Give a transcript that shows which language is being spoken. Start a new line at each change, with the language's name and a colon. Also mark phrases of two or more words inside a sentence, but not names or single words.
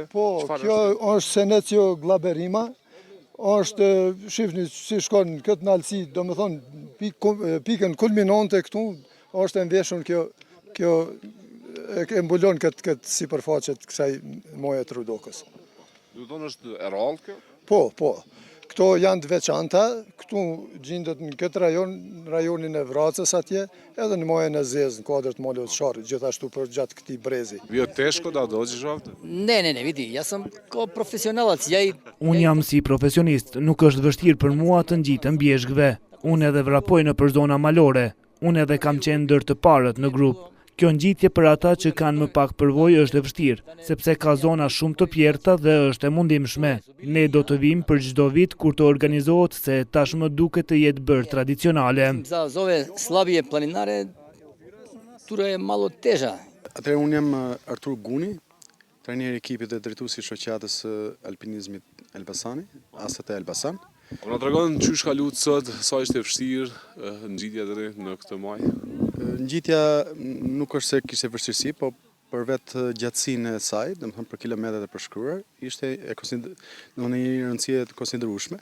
Albanian: Po, kjo është Senecio glaberrima, është shifni si shkon këtë në altësi, domethënë pikën kulminante këtu është e mveshur kjo e mbulon këtë sipërfaqe të kësaj moje të Rudokës. Do të thonë është e rrallë kjo? Po. këto janë të veçanta, këtu gjendet në këtë rajonin e Vracës atje, edhe në majën e Zezë, në kuadër të Malës Sharit, gjithashtu për gjatë këtij brezi.
Serbian: Bio teško da dođeš ovde? Ne, vidi, ja sam kao profesionalac,
Albanian: Unë jam si profesionist, nuk është vështirë për mua të ngjitem bjeshkve. Unë edhe vrapoj në për zona malore. Unë edhe kam qenë ndër të parët në grup. Kjo ngjitje për ata që kanë më pak përvojë është e vështirë, sepse ka zona shumë të pjerta dhe është e mundimshme. Ne do të vim për çdo vit kur të organizohet, se tashmë duket të jetë bërë tradicionale.
Serbian: Za ove slabije planinare, tura je malo teža.
Albanian: Atëherë unë jam Artur Guni, trajner i ekipit dhe drejtuesi i shoqatës alpinizmit Elbasani, AST Elbasan. Po na tregon çysh ka luajtur sot, sa ishte vështirë ngjitja deri në këtë muaj? Ngjitja nuk është se kishte vështirësi, po për vetë gjatësinë e saj, domethënë për kilometrat e përshkruar, ishte në një rëndësie të konsiderueshme.